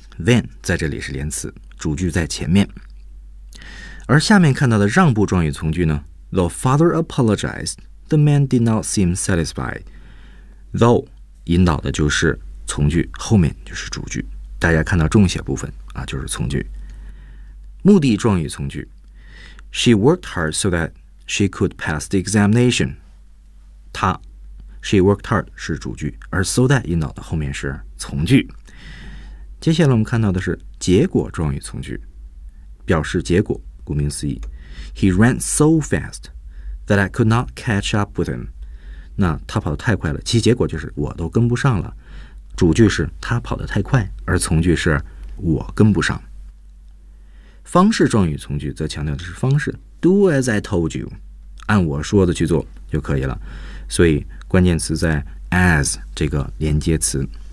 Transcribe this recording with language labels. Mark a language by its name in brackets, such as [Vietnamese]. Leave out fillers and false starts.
[Chinese] Then 在这里是连词，主句在前面。而下面看到的让步状语从句呢 ， [English] Though father apologized, the man did not seem satisfied. [Chinese] Though 引导的就是从句，后面就是主句。大家看到重写部分啊，就是从句。目的状语从句 [English] She worked hard so that she could pass the examination. [Chinese] 她 [English] She worked hard [Chinese] 是主句，而 so that 引导的后面是从句。接下来我们看到的是结果状语从句，表示结果，顾名思义。 [English] He ran so fast that I could not catch up with him. [Chinese] 那他跑得太快了，其结果就是我都跟不上了。主句是他跑得太快，而从句是我跟不上。方式状语从句则强调的是方式 ， [English] do as I told you， [Chinese] 按我说的去做就可以了。所以关键词在 as 这个连接词。